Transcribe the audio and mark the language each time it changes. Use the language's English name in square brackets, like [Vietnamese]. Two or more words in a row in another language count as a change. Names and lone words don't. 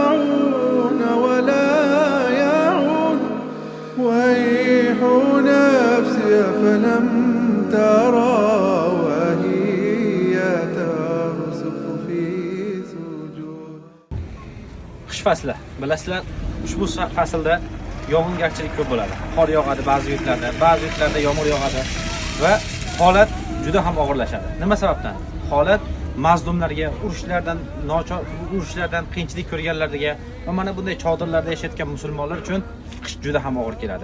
[Arabic] ويح نفسي لم ترى وهي ترسخ في سجود. [Uzbek] Qish fasli. Bilasizlar, ushbu faslda yog'ingarchilik ko'p bo'ladi. Qor yog'adi ba'zi yurtlarda yomg'ir yog'adi va holat juda ham og'irlashadi. Nima sababdan? Holat mazlumlarga, urushlardan qiyinchilik ko'rganlarga va mana bunday chodirlarda yashayotgan musulmonlar uchun qish juda ham og'ir keladi.